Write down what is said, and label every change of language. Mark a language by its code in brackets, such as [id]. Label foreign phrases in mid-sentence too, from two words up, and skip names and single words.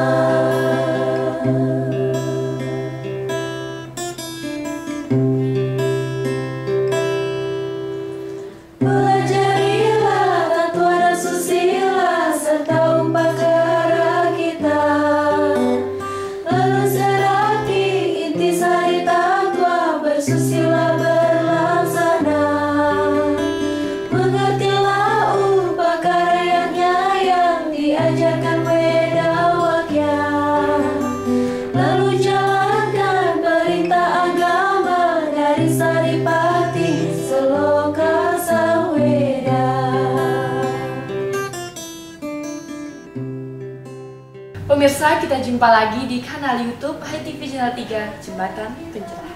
[id] Pelajarilah tatwa dan susila serta upacara kita, lalu serati intisari tatwa bersusila berlaksana. Mengertilah upakaryanya yang diajarkan Weda Wakya, lalu jalankan perintah agama dari Saripati Seloka Samweda. Pemirsa, kita jumpa lagi di kanal YouTube HiTV Channel 3, Jembatan Pencerahan.